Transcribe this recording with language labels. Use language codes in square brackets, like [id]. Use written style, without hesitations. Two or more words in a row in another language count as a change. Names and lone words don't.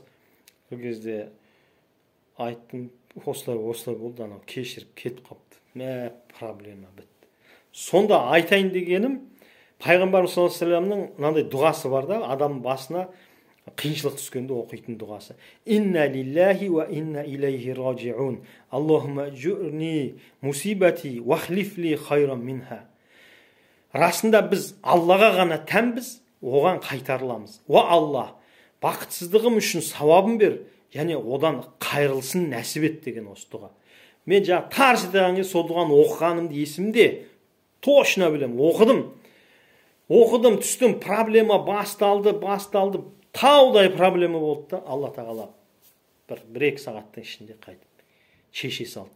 [kk] Ол кезде айттым, осылай болды, анау кешіріп кетіп қапты. Проблема бітті. Сонда айтайын дегенім, пайғамбарымыз [ar] صلى الله عليه وسلم [kk] мынандай дұғасы бар да, адамның басына қиыншылық түскенде оқитын дұғасы. [ar] إنا لله وإنا إليه راجعون. اللهم أجرني مصيبتي واخلف لي خيرا منها. [kk] Расында біз Аллаға ғана тәнбіз, оған қайтарыламыз. Уа Алла, бақытсыздығым үшін сауабын бер, және одан қайырлысын нәсіп ет деген осы дұға. Мен жаңа тарс етеген сол дұғаны оқығанымды есімде, точно білем, оқыдым, түстім, проблема басталды, таудай проблема болды да, Алла тағала бір-екі сағаттың ішінде қайтып шеше салды.